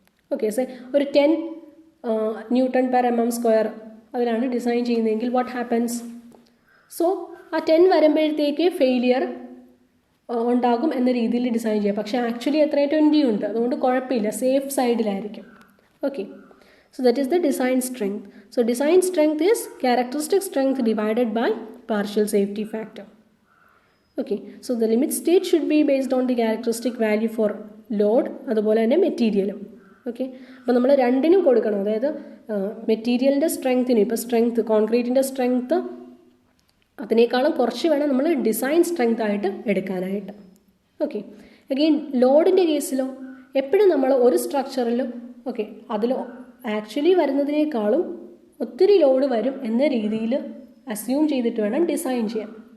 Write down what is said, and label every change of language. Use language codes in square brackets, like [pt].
[ml] Okay, ഒരു 10 Newton/mm², അതിലാണ് design ചെയ്യുന്നതെങ്കിൽ [en] What happens? [ml] സോ ആ 10 വരുമ്പോഴത്തേക്ക് ഫെയിലിയർ ഉണ്ടാകും എന്ന രീതിയിൽ ഡിസൈൻ ചെയ്യാം. പക്ഷേ ആക്ച്വലി എത്ര 20 ഉണ്ട്, അതുകൊണ്ട് കുഴപ്പമില്ല, safe സൈഡിലായിരിക്കും. [en] Okay, so that is the design strength. So design strength is characteristic strength divided by partial safety factor. Okay, so the limit state should be based on the characteristic value for load [ml] അതുപോലെ തന്നെ മെറ്റീരിയലും. Okay, അപ്പോൾ നമ്മൾ രണ്ടിനും കൊടുക്കണം. അതായത് മെറ്റീരിയലിൻ്റെ സ്ട്രെങ്ത്തിന്, ഇപ്പോൾ സ്ട്രെങ്ത് കോൺക്രീറ്റിൻ്റെ സ്ട്രെങ്ത് അതിനേക്കാളും കുറച്ച് വേണം നമ്മൾ ഡിസൈൻ സ്ട്രെങ്ത് ആയിട്ട് എടുക്കാനായിട്ട്. ഓക്കെ, അഗെയിൻ ലോഡിൻ്റെ കേസിലോ എപ്പോഴും നമ്മൾ ഒരു സ്ട്രക്ചറിലും അതിൽ ആക്ച്വലി വരുന്നതിനേക്കാളും ഒത്തിരി ലോഡ് വരും എന്ന രീതിയിൽ അസ്യൂം ചെയ്തിട്ട് വേണം ഡിസൈൻ ചെയ്യാൻ.